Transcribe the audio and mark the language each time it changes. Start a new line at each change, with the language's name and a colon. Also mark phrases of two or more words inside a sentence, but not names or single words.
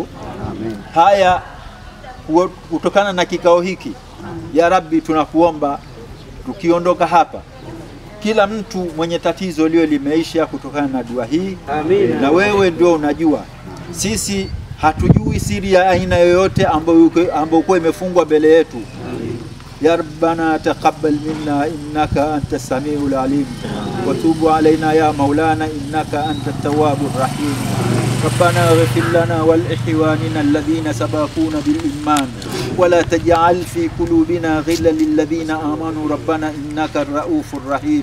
Swahili: Haya kutokana na kikao hiki,
Arabic: يا ربي,
Swahili: tunakuomba tukiondoka hapa, kila mtu mwenye tatizo lio limeisha kutokana na dua hii. Amin. Na wewe ndio unajua, sisi hatujui siri ya aina yoyote ambayo kwa imefungwa mbele yetu.
Arabic: يا ربنا تقبل منا إنك أنت السميع العليم وتب علينا يا مولانا إنك أنت التواب الرحيم. ربنا اغفر لنا والإخواننا الذين سبقونا بالإيمان ولا تجعل في قلوبنا غلا للذين آمنوا ربنا إنك الرؤوف الرحيم.